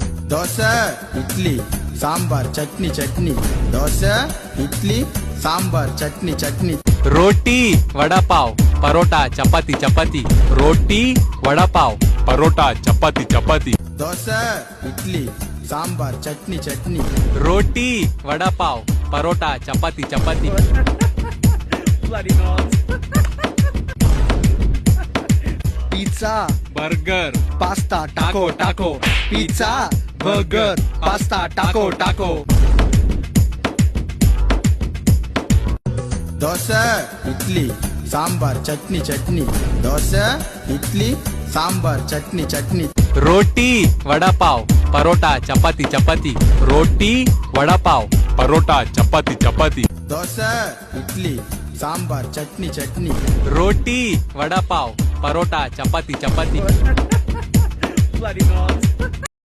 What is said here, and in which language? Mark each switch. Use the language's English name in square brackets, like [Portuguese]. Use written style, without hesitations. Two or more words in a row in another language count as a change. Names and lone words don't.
[Kannada] ದೋಸೆ ಇಡ್ಲಿ ಸಾಂಬಾರ್ ಚಟ್ನಿ ಚಟ್ನಿ ದೋಸೆ ಇಡ್ಲಿ ಸಾಂಬಾರ್ ಚಟ್ನಿ ಚಟ್ನಿ [Hindi] रोटी वड़ा पाव परोटा चपाती चपाती रोटी वड़ा पाव परोटा चपाती चपाती [Kannada] ದೋಸೆ ಇಡ್ಲಿ ಸಾಂಬಾರ್ ಚಟ್ನಿ ಚಟ್ನಿ [Hindi] रोटी वड़ा पाव परोटा चपाती चपाती पिज्जा बर्गर पास्ता टाको टाको पिज्जा बर्गर पास्ता टाको टाको [Kannada] ದೋಸೆ ಇಡ್ಲಿ ಸಾಂಬಾರ್ ಚಟ್ನಿ ಚಟ್ನಿ ದೋಸೆ ಇಡ್ಲಿ ಸಾಂಬಾರ್ ಚಟ್ನಿ ಚಟ್ನಿ [Hindi] रोटी वड़ा पाव परोटा चपाती चपाती रोटी वड़ा पाव परोटा चपाती चपाती [Kannada] ದೋಸೆ ಇಡ್ಲಿ ಸಾಂಬಾರ್ ಚಟ್ನಿ ಚಟ್ನಿ [Hindi] रोटी वड़ा पाव परोटा चपाती चपाती